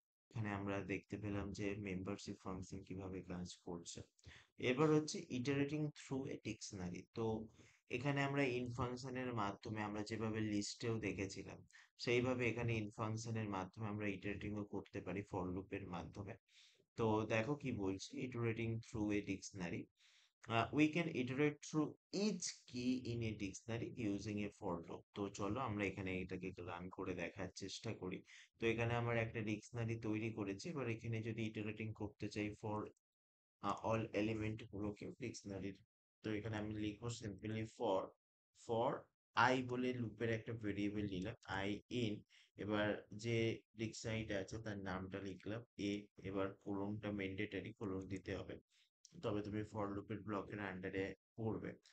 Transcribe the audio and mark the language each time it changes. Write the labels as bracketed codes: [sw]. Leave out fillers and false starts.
[bn] এখানে আমরা দেখতে পেলাম যে মেম্বারশিপ ফাংশন কিভাবে কাজ করছে। এবার হচ্ছে [en] Iterating through a dictionary. [bn] তো এখানে আমরা ইন ফাংশনের মাধ্যমে, আমরা যেভাবে লিস্টেও দেখেছিলাম সেইভাবে এখানে ইন ফাংশনের মাধ্যমে আমরা ইটারেটিংও করতে পারি ফর লুপের মাধ্যমে। তো দেখো কি বলছি, [en] Iterating through a dictionary, we can iterate through each key in a dictionary using a for loop। [bn] তো চলো আমরা এখানে এটাকে রান করে দেখার চেষ্টা করি। তো এখানে আমার একটা ডিকশনারি তৈরি করেছি, এবার এখানে যদি ইটারেটিং করতে চাই ফর অল এলিমেন্ট গুলোকে ডিকশনারির, তো এখানে আমি লিখবো সিম্পলি ফর, ফর আই বলে লুপের একটা ভেরিয়েবল নিলাম আই ইন, এবার যে ডিকশনারিটা আছে তার নামটা লিখলাম এ, এবার কোলনটা ম্যান্ডেটরি, কোলন দিতে হবে, তবে তুমি ফর লুপের ব্লকের আন্ডারে পড়বে।